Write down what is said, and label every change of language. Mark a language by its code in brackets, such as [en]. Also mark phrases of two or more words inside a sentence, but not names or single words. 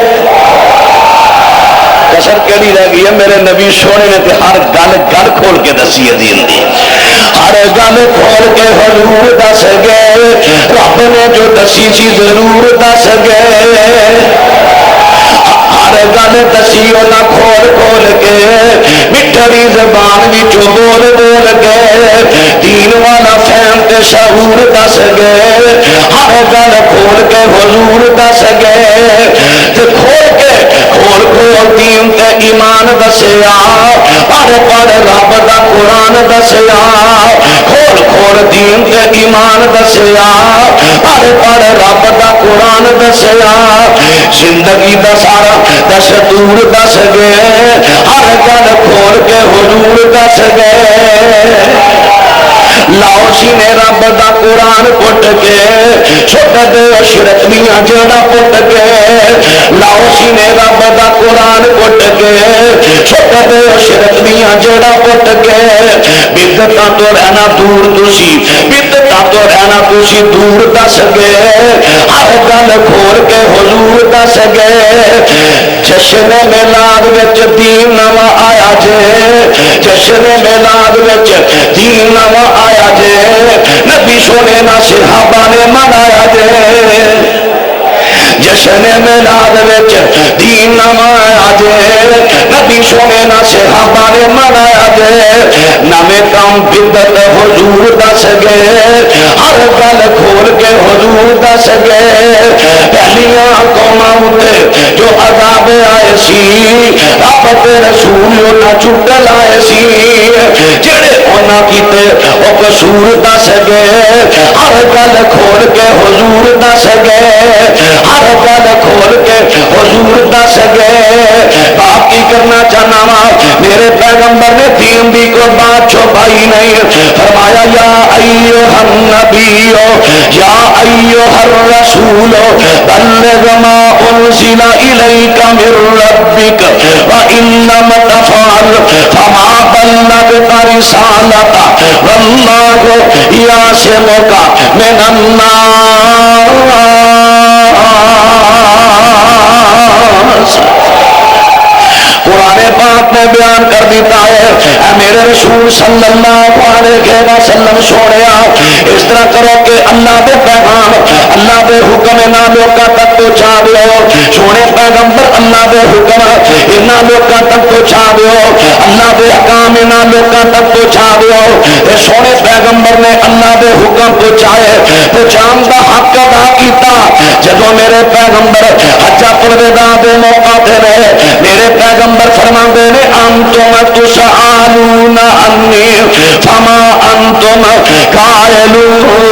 [pa] کسر کیڑی رہ گئی ہے میرے نبی سونے نے تے ہر گل کھول کے دسی ہے دین دی ہر گل کھول کے حضور دس گئے رب نے جو دسی سی ضرور دس گئے ہر گل دسی انہاں کھول کھول کے مٹھڑی زبان وچوں بول بول کے دین والا فہم تے شعور دس گئے ہر گل کھول کے حضور دس گئے تے کھول دین تے ایمان دسیا پڑھ رب دا قرآن دسیا کھول دین تے ایمان دسیا پڑھ رب دا قرآن دسیا زندگی دا سارا دستور دس گئے ہر گل کھول کے حضور دس گئے لاؤ سینے رب دا قرآن پٹ کے چھٹ دے عشرت میاں جڑا پٹ کے لاؤ سینے رب دا قرآن پٹ کے چھٹ دے عشرت میاں جڑا پٹ کے بدعتاں تو رہنا دور تسی بدعتاں تو رہنا تسی دور دس گئے ہر گل کھول کے حضور دس گئے جشن میلاد وچ دین نواں آیا جے جشن میلاد وچ دین نواں آیا جے نبی سونے نا صحابہ نے منایا جے جشن میلاد وچ دین نواں آیا جے نبی سونے نا صحابہ نے منایا جے نویں کام بدعت حضور دس گئے ہر گل کھول کے حضور دس گئے پہلیاں قوماں اتے جو عذاب آئے سی رب تے رسول انہاں چھٹ لائے سی جڑے انہاں کیتے او قصور دس گئے ہر گل کھول کے حضور دس گئے ہر گل کھول کے حضور دس گئے آپ کی کرنا چاہنا وا میرے پیغمبر نے دین دی کوئی بات چھپائی نہیں فرمایا [ar] یا ایھا النبی یا ایھا الرسول بلغ ما انزل الیک من ربک وان لم تفعل فما بلغت رسالتہ واللہ یعصمک من الناس [pa] قرآن پاک نے بیان کر دیتا ہے اے میرے رسول [ar] صلی اللہ علیہ وسلم [pa] سوڑیا اس طرح کرو کہ اللہ دے پیغام اللہ دے حکم انہاں لوکاں تک پہنچا دیو سونے پیغمبر اللہ دے حکم انہاں لوکاں تک پہنچا دیو اللہ دے حکام انہاں لوکاں تک پہنچا دیو اے سونے پیغمبر نے اللہ دے حکم پہنچائے پہنچان دا حق ادا کیتا جدوں میرے پیغمبر حجۃ الوداع دے موقع تے رہے میرے پیغمبر فرماندے نے [ar] انتم تسالون انی فما انتم قائلون